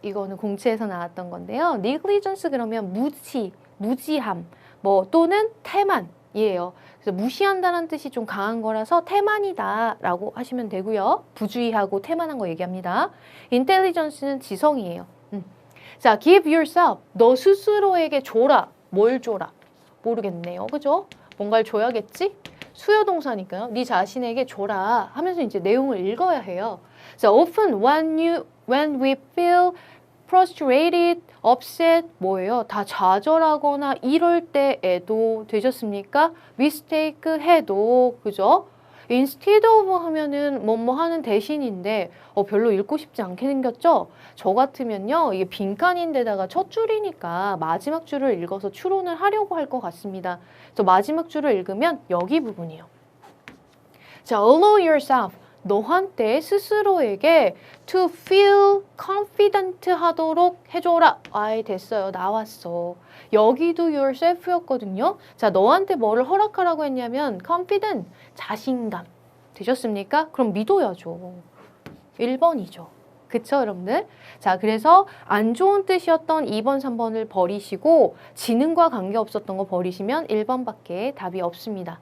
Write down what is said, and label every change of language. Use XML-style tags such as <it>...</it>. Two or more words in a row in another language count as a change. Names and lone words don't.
<ko>이거는 공채에서 나왔던 건데요. negligence 그러면 무지함, 뭐 또는 태만이에요. 그래서 무시한다는 뜻이 좀 강한 거라서 태만이다라고 하시면 되고요. 부주의하고 태만한 거 얘기합니다. intelligence는 지성이에요. 자,</ko> <en>give yourself.</en> <ko>너 스스로에게 줘라. 뭘 줘라? 모르겠네요. 그죠? 뭔가를 줘야겠지? 수요 동사니까요. 네 자신에게 줘라 하면서 이제 내용을 읽어야 해요. 자,</ko> <en>often when we feel frustrated, upset</en> <ko>뭐예요? 다 좌절하거나 이럴 때에도 되셨습니까? mistake 해도 그죠?</ko> <en>instead of</en> <ko>하면은 뭐뭐 하는 대신인데 별로 읽고 싶지 않게 생겼죠? 저 같으면요. 이게 빈칸인데다가 첫 줄이니까 마지막 줄을 읽어서 추론을 하려고 할 것 같습니다. 그래서 마지막 줄을 읽으면 여기 부분이요. 자,</ko> <en>allow yourself.</en> <ko>너한테 스스로에게</ko> <en>to feel confident</en> <ko>하도록 해줘라. 아이, 됐어요. 나왔어. 여기도 yourself였거든요. 자, 너한테 뭐를 허락하라고 했냐면 confident, 자신감. 되셨습니까? 그럼 믿어야죠. 1번이죠. 그쵸, 여러분들? 자, 그래서 안 좋은 뜻이었던 2번, 3번을 버리시고 지능과 관계없었던 거 버리시면 1번밖에 답이 없습니다.</ko>